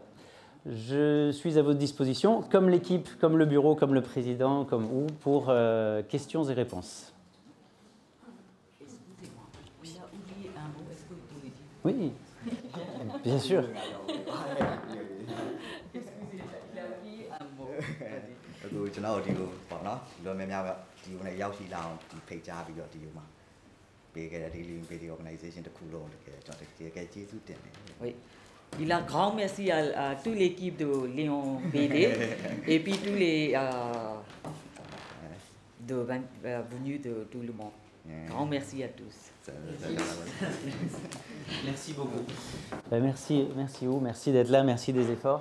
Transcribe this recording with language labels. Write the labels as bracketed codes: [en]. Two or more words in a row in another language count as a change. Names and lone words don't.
[fr] Je suis à votre disposition, comme l'équipe, comme le bureau, comme le président, comme vous, pour questions et réponses. Excusez-moi, il a oublié un mot, est-ce que vous pouvez dire? Oui, bien sûr. Excusez, il a oublié un mot. [my] အခုကျွန်တော်တို့ဒီလိုပေါ့နော်ဒီလိုများများပဲဒီကိုနဲ့ရောက်ရှိလာအောင်ဒီဖိတ်ကြားပြီးတော့ဒီလိုမှာပေးခဲ့တဲ့ Daily Video Organization တစ်ခုလုံးတကယ်ကျွန်တော်တကယ်ကျေးဇူးတင်တယ် [fr] Oui. Il a grand merci à toute l'équipe de Léon BD et puis tous les venus de tout le monde. Grand merci à tous. Merci beaucoup. Merci vous, merci d'être là, merci des efforts.